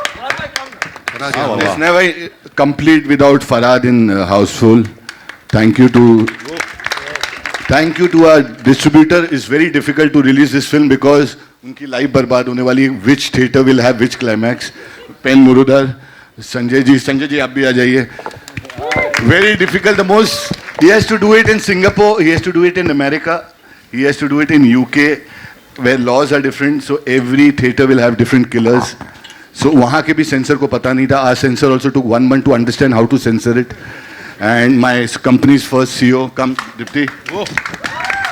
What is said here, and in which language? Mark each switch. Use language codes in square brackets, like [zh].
[en] It's never complete without Farhad in Houseful. Thank you to our distributor. It's very difficult to release this film because [hi] उनकी life बर्बाद होने वाली। [en] Which theater will have which climax? [hi] Pen मुरुदर, Sanjay ji आप भी आ जाइए। [en] Very difficult. The most he has to do it in Singapore. He has to do it in America. He has to do it in UK, where laws are different. So every theater will have different killers. So [hi] वहाँ के भी sensor को पता नहीं था. [en] Our censor also took 1 month to understand how to censor it. And my company's first CEO, come Dipti.